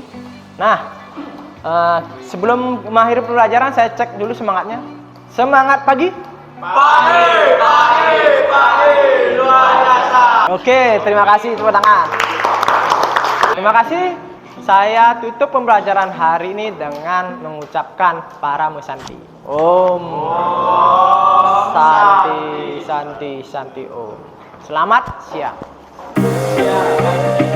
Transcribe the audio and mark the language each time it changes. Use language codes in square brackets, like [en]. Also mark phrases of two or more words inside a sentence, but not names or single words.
[id] Nah, sebelum mengakhiri pembelajaran saya cek dulu semangatnya. Semangat pagi. Pagi, luar biasa. Oke, terima kasih, tepuk tangan. Terima kasih. Saya tutup pembelajaran hari ini dengan mengucapkan para musanti. [sa] Om Santi Santi Santi Om. [id] Selamat siang.